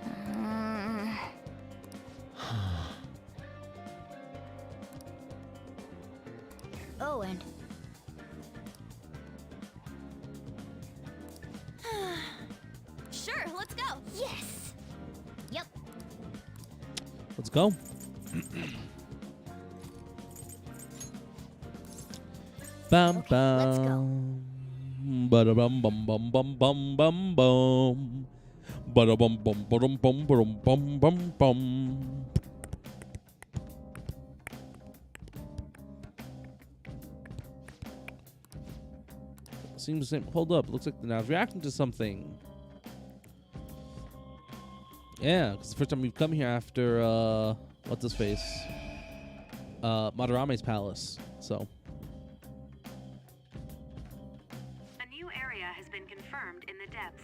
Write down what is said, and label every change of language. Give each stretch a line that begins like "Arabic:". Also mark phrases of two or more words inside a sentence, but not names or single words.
English: Oh, and sure, let's go. Yes. Yep. Let's go. Bam bam. Bada bum bum bum bum bum bum bum. Bada bum bum bum bum bum bum bum bum. seems the same. Hold up. Looks like the now's reacting to something. Yeah, because the first time we've come here after, what's his face? Madarame's palace. So. A new area has been confirmed in the depths.